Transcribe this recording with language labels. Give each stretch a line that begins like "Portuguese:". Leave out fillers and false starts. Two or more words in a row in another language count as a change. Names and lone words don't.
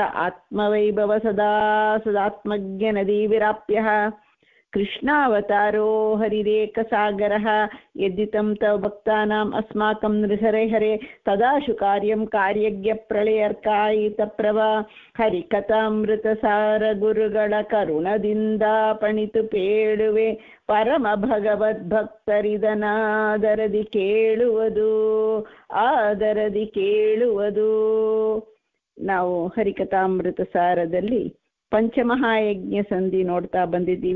Sanskrit: ಆತ್ಮವೈಭವ ಸದಾ ಸದಾತ್ಮಜ್ಞನದೀವಿರಾಪ್ಯಃ ಕೃಷ್ಣಾವತಾರೋ ಹರಿರೇಕಸಾಗರಃ ಯದ್ದಿತಂ ತವ ಭಕ್ತಾನಾಂ ಅಸ್ಮಾಕಂ ನೃಹರೆ ಹರೆ ತದಾಶು ಕಾರ್ಯಂ ಕಾರ್ಯಜ್ಞ ಪ್ರಳಯರ್ಕಾಯಿತ ಪ್ರಭ
Kannada: ಹರಿಕಥಾಮೃತಸಾರ ಗುರುಗಳ ಕರುಣದಿಂದ ಪಣಿತು ಪೇಳುವೆ ಪರಮ ಭಗವದ್ಭಕ್ತರಿದನಾದರದಿ ಕೇಳುವುದು ಆದರದಿ ಕೇಳುವುದು. ನಾವು ಹರಿಕಥಾಮೃತ ಸಾರದಲ್ಲಿ ಪಂಚಮಹಾಯಜ್ಞ ಸಂಧಿ ನೋಡ್ತಾ ಬಂದಿದ್ದೀವಿ.